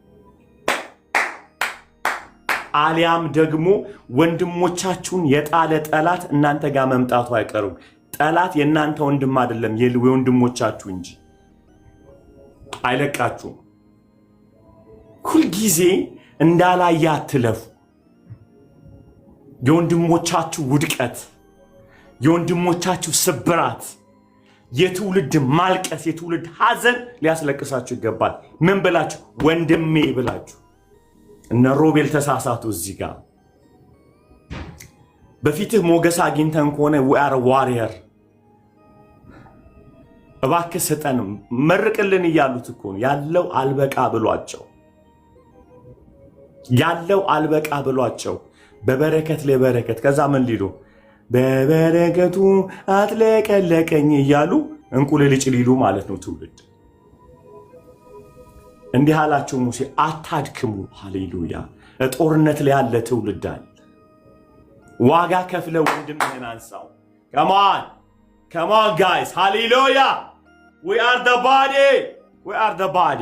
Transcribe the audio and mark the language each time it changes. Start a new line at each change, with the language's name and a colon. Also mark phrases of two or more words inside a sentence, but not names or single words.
Amharic: አሊያም ደግሞ ወንድሞቻችሁን የጣለ ጠላት እናንተ ጋር መምጣቱ አይቀርም። ጠላት የእናንተ ወንድም አይደለም የወንድሞቻችሁ እንጂ አይለቃችሁም። ሁልጊዜ እንዳላየ አትለፉ። የወንድሞቻችሁ ውድቀት፣ የወንድሞቻችሁ ስብራት፣ የትውልድ ማልቀስ፣ የትውልድ ሐዘን ሊያስለቅሳችሁ ይገባል። ምን ብላችሁ? ወንድሜ ብላችሁ። እነ ሮቤል ተሳሳቱ እዚህ ጋር። በፊትህ ሞገስ አግኝተን ከሆነ
English: we are warrior
Amharic: እባክህ ስጠን መርቅልን እያሉት እኮ ያለው አልበቃ ብሏቸው በበረከት ለበረከት ከዛ ምን ሊሉ በበረከቱ አጥለቀለቀኝ እያሉ እንቁልልጭ ሊሉ ማለት ነው። ትውልድ እንዲህ አላቸው ሙሴ፣ አታድክሙ። ሃሌሉያ። ጦርነት ላይ ያለ ትውልድ አለ። ዋጋ ከፍለ ወንድምህን አንሳው።
English: come on guys, hallelujah. We are the body.